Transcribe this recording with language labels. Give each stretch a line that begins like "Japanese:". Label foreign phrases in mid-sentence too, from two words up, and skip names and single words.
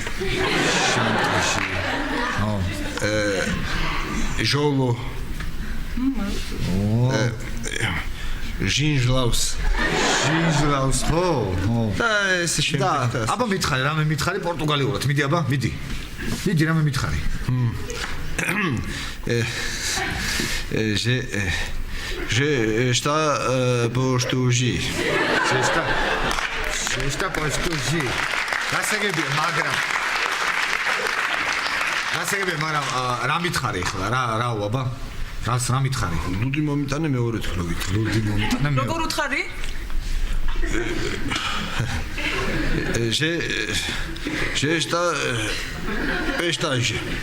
Georgian: ჟოლო. ჟინჟლავს. ხო. და ეს შემდეგ. აბა მითხარი, რამე მითხარი პორტუგალიურად. მიდი აბა, მიდი. მიდი რამე მითხარი. J'ai está postuji. Está postuji. გასაგებია, მაგრამ რა მითხარი ახლა? რაო აბა? რას რა მითხარი? ლუდი მომიტანე მეორედ ხლობით. ლუდი მომიტანე მეორე. როგორ უთხარი? J'ai está pestaje.